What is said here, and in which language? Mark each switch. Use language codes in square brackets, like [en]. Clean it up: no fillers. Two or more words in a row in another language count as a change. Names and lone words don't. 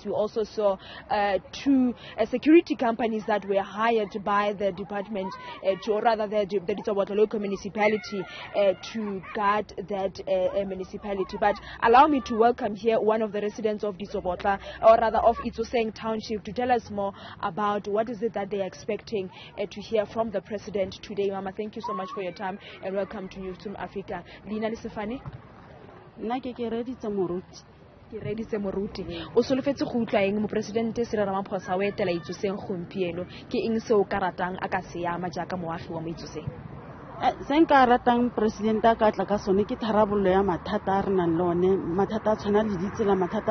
[en] We also saw 2 security companies that were hired by the department, or rather the Ditsobotla Local Municipality, to guard that municipality. But allow me to welcome here one of the residents of Ditsobotla, or rather of Itsoseng township, to tell us more about what is it that they are expecting to hear from the president today. Mama, thank you so much for your time and welcome to Newzroom Afrika. [tn] Lina Lisefane? Ke reditse moruti o solofetse go utlwa eng mo presidente Cyril Ramaphosa o etela Itsoseng gompieno ke eng se o ka ratang a ka se ama jaaka moagi wa mo Itsoseng? Se nka ratang presidente ka tla ka sone ke tharabollo ya mathata a re nang le one, mathata a tshwana le ditsela, mathata